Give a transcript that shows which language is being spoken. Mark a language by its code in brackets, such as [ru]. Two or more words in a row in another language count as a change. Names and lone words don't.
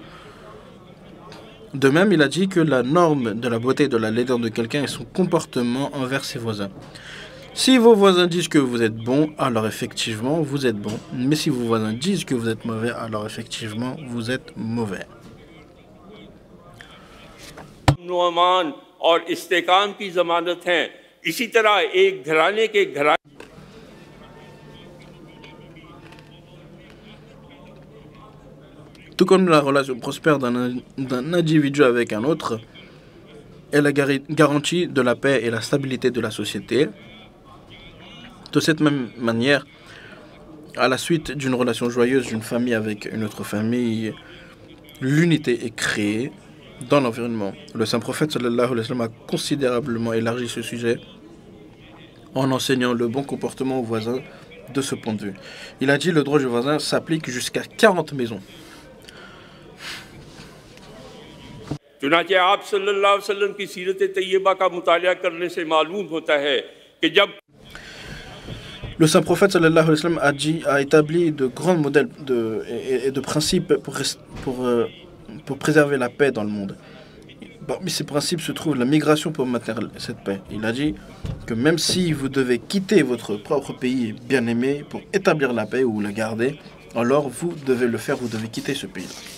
[fr] De même, il a dit que la norme de la beauté et de la laideur de quelqu'un est son comportement envers ses voisins. Si vos voisins disent que vous êtes bon, alors effectivement, vous êtes bon. Mais si vos voisins disent que vous êtes mauvais, alors effectivement, vous êtes mauvais. [ur] اور استحکام کی ضمانت ہیں. اسی طرح ایک گھرانے کے گھرانے [fr] Tout comme la relation prospère d'un individu avec un autre est la garantie de la paix et la stabilité de la société, de cette même manière, à la suite d'une relation joyeuse d'une famille avec une autre famille, l'unité est créée dans l'environnement. Le saint prophète [ar] صلى الله عليه وسلم [fr] a considérablement élargi ce sujet en enseignant le bon comportement aux voisins de ce point de vue. Il a dit le droit du voisin s'applique jusqu'à 40 maisons. [ur] چنانچہ آپ [ar] صلى الله عليه وسلم [ur] کی سیرت طیبہ کا مطالعہ کرنے سے معلوم ہوتا ہے کہ جب [fr] Le saint prophète [ar] صلى الله عليه وسلم [fr] a établi de grands modèles et de principes pour préserver la paix dans le monde. Parmi ces principes se trouve la migration pour maintenir cette paix. Il a dit que même si vous devez quitter votre propre pays bien-aimé pour établir la paix ou la garder, alors vous devez le faire, vous devez quitter ce pays.